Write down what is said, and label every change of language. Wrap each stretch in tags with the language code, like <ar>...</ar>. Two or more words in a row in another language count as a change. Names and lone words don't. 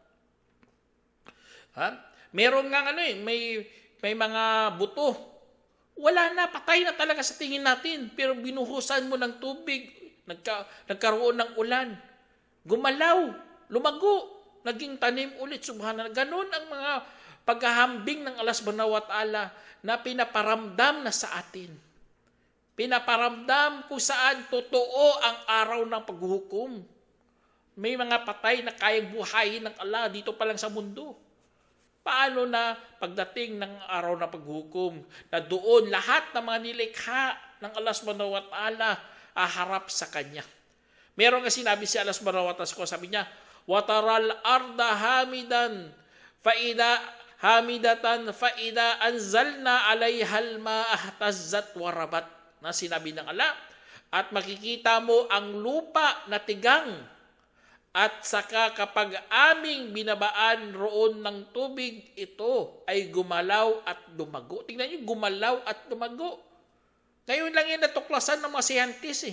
<tl>Meron nga may mga buto. Wala na, patay na talaga sa tingin natin. Pero binuhusan mo ng tubig, nagkaroon ng ulan. Gumalaw, lumago, naging tanim ulit, subhanallah. Ganun ang mga paghahambing ng Allah</tl> <ar>سبحانه وتعالى</ar> <tl>na pinaparamdam na sa atin. Pinaparamdam kung saan totoo ang araw ng paghukom. May mga patay na kayang buhayin ng Allah dito pa lang sa mundo. Paano na pagdating ng araw ng paghukom na doon lahat ng mga nilikha ng Allah</tl> <ar>سبحانه وتعالى</ar> <tl>aharap sa Kanya. Meron nga sinabi si Allah</tl> <ar>سبحانه وتعالى,</ar> <tl>sabi niya,</tl> <ar>وَتَرَى الْأَرْضَ هامدة فإذا أنزلنا عليها الماء اهتزت وربت.</ar> <tl>Na sinabi ng Allah, at makikita mo ang lupa na tigang at saka kapag aming binabaan roon ng tubig, ito ay gumalaw at lumago. Tingnan niyo, gumalaw at lumago. Ngayon lang yan natuklasan ng mga scientists.</tl>